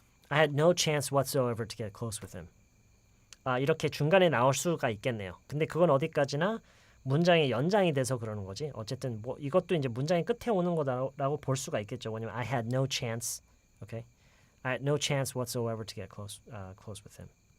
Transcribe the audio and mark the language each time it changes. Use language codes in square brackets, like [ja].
[en] I had no chance whatsoever to get close with him. [ko] 이렇게 중간에 나올 수가 있겠네요. 근데 그건 어디까지나 문장의 연장이 돼서 그러는 거지. 어쨌든 뭐 이것도 이제 문장의 끝에 오는 거다라고 볼 수가 있겠죠. 왜냐면 [en] I had no chance. Okay? I had no chance whatsoever to get close with him.